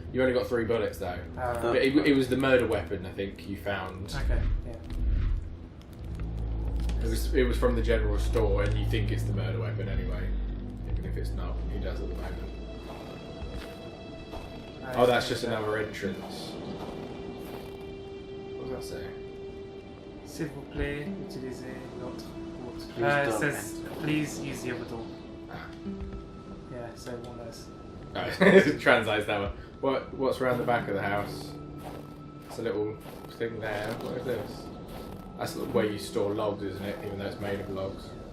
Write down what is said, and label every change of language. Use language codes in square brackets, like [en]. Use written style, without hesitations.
[en] You only got 3 bullets, though. But it was the murder weapon, I think, you found. Okay, yeah. It was from the general store, and you think it's the murder weapon anyway. Even if it's not, he does at the moment. Oh, that's just another entrance. What does that say? [fr] S'il vous plaît, utilisez l'autre porte. [en] Please It don't says, enter. please use the other door. Ah. Yeah, so one of those. Oh, it translates that one. What's around the back of the house? It's a little thing there. What is this? That's where you store logs, isn't it? Even though it's made of logs.